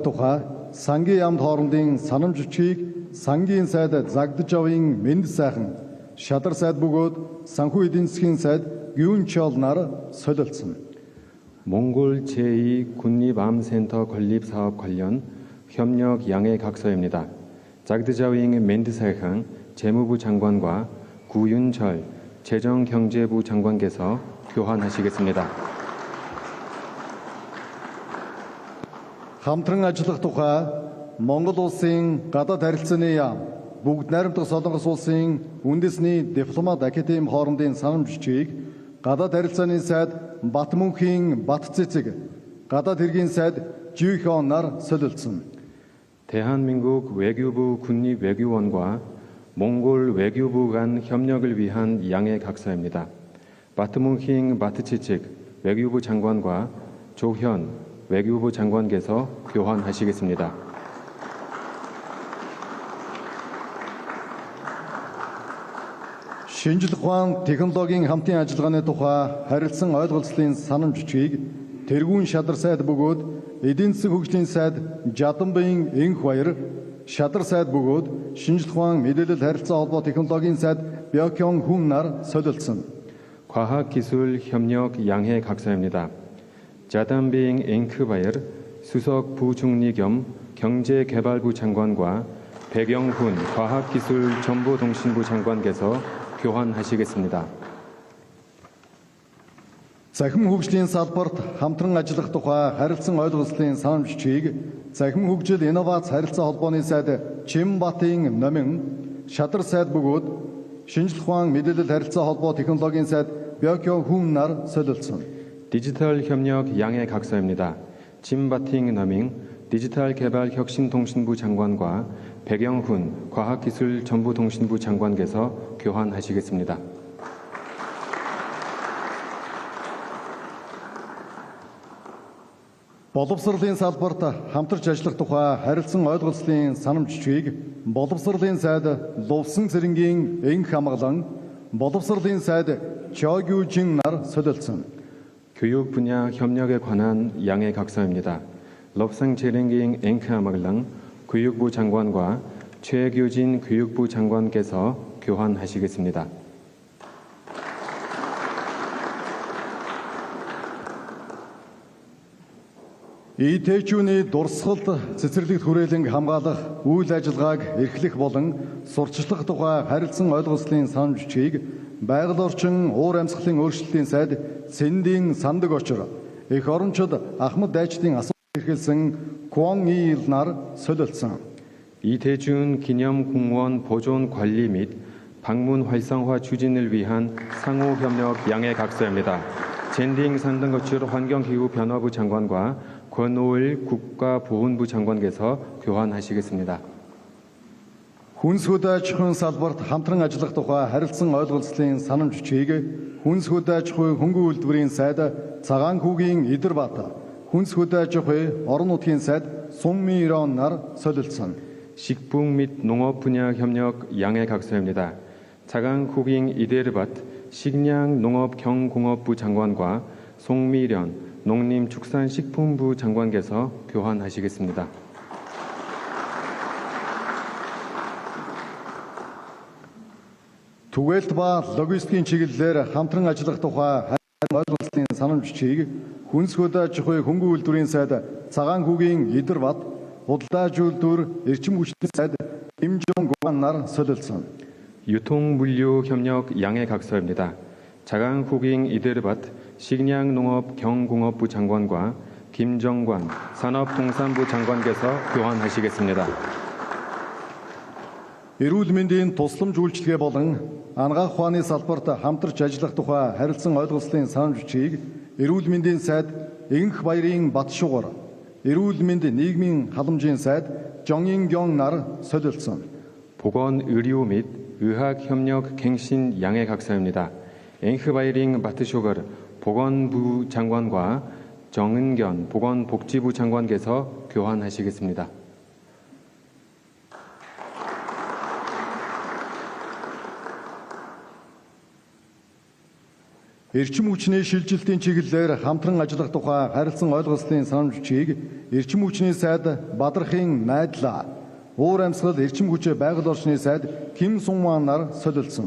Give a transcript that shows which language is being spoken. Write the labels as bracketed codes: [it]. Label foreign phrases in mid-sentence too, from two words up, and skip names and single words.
[mn] тухай сангийн яамд хоорондын санамж бичгийг сангийн сайд Загдажавын Мэнд сайхан, Шадар сайд бөгөөд санхүү эдийн засгийн сайд Гюнчол нар солилцсон. [ko] 몽골 제2 국립암센터 건립 사업 관련 협력 양해 각서입니다. 자그드자윙 멘드사이항 재무부 장관과 구윤철 재정경제부 장관께서 교환하시겠습니다. [mn] Хамтран ажиллах тухай Монгол улсын гадаад харилцааны яам бүгд найрамдах Солонгос улсын үндэсний дипломат академи хоорондын санамж бичгийг гадаад харилцааны сайд Батмөнхийн Батцэцэг, гадаад хэргийн сайд Жүйхон нар солилцсон. [ko] 대한민국 외교부 국립외교원과 몽골 외교부 간 협력을 위한 양해 각서입니다. 바트문힝 바트치측 외교부 장관과 조현 외교부 장관께서 교환하시겠습니다. [mn] Шинжлэх ухаан технологийн хамтын ажиллагааны тухай харилцан ойлголцлын санамж бичгийг тэргүүн Шадар сайд бөгөөд эдийн засгийн хөгжлийн сайд Жадамбын Энх баяр, Шадар сайд бөгөөд шинжлэх ухаан мэдээлэл харилцаа холбоо технологийн сайд Бёкён Хүн нар солилцсон. [ko] 과학기술 협력 양해 각서입니다. 자담빙 앵크바이어 수석 부총리 겸 경제개발부 장관과 백영훈 과학기술정보통신부 장관께서 교환하시겠습니다. [mn] Захим хөгжлийн салбарт хамтран ажиллах тухай харилцан ойлголцлын санамж бичгийг Захим хөгжил инновац харилцаа холбооны сайд Чимбатын Номин, Шадар сайд бөгөөд шинжлэх ухаан мэдээлэл харилцаа холбоо технологийн сайд Бёкён Хүн нар солилцсон. [ko] 디지털 협력 양해 각서입니다. 짐바팅 너밍 디지털 개발 혁신통신부 장관과 백영훈 과학기술정보통신부 장관께서 교환하시겠습니다. [mn] Боловсролын салбарт хамтарч ажиллах тухай харилцан ойлголцлын санамж бичгийг боловсролын сайд Лувсан цэрэнгийн Энх хамгаалан, боловсролын сайд Чогюжин нар солилцсон. [ko] 교육 분야 협력에 관한 양해 각서입니다. 럽상 제랭깅 앵크아마글랑 교육부 장관과 최규진 교육부 장관께서 교환하시겠습니다. [mn] ИТ-чүүний дурсгалд цэцэрлэгт хүрээлэн хамгаалах үйл ажиллагааг эрхлэх болон сурчлах тухай харилцан ойлголцлын санамж бичгийг байгаль орчин уур амьсгалын өөрчлөлтийн сайд Сэндийн сандаг очор эх орончид Ахмад Дайчдын асуулт эрхэлсэн Куон Ил нар солилцсон. [ko] 이대준 기념공원 보존 관리 및 방문 활성화 추진을 위한 상호 협력 양해 각서입니다. 젠딩 산등거출 환경기후 변화부 장관과 권오일 국가보훈부 장관께서 교환하시겠습니다. [mn] Хүнс хөдөө аж ахуйн салбарт хамтран ажиллах тухай харилцан ойлголцлын санамж бичгийг Хүнс хөдөө аж ахуйн хөнгөн үйлдвэрийн сайд Цагаан хүүгийн Идэрбат, Хүнс хөдөө аж ахуйн орон нутгийн сайд Суммирон нар солилцсон. [ko] 식품 및 농업 분야 협력 양해 각서입니다. 차강 후ging 이데르밭 식량 농업 경공업부 장관과 송미련 농림축산식품부 장관께서 교환하시겠습니다. [mn] Түгээлт ба логистикийн чиглэлээр хамтран ажиллах тухай ойлголцлын санамж бичгийг Хүнс хөдөө аж ахуйн хөнгөн үйлдвэрийн сайд Цагаан хүүгийн Идэрбат, Худалдаа аж үйлдвэр эрчим хүчний сайд Ким Жонг нар солилцсон. [ko] 유통물류 협력 양해 각서입니다. 차강 후ging 이데르밭 식량농업 경공업부 장관과 김정관 산업통상부 장관께서 교환하시겠습니다. [mn] Эрүүл мэндийн тусламж үйлчилгээ болон анагаах ухааны салбарт хамтарч ажиллах тухай харилцан ойлголцлын санамж бичгийг Эрүүл мэндийн сайд Игэнх баярын Батшугар, Эрүүл мэнд нийгмийн халамжийн сайд 정인경 нар солилцсон. [ko] 보건 의료 및 의학 협력 갱신 양해 각서입니다. 앵흐바이링 바트쇼거 보건부 장관과 정은견 보건복지부 장관께서 교환하시겠습니다. [mn] Эрчим хүчний шилжилтийн чиглэлээр хамтран ажиллах тухай харилцан ойлголцлын санамж бичгийг Эрчим хүчний сайд Бадрахын Найдлаа, Уур амьсгал эрчим хүч байгаль орчны сайд Ким Сунман нар солилцсон.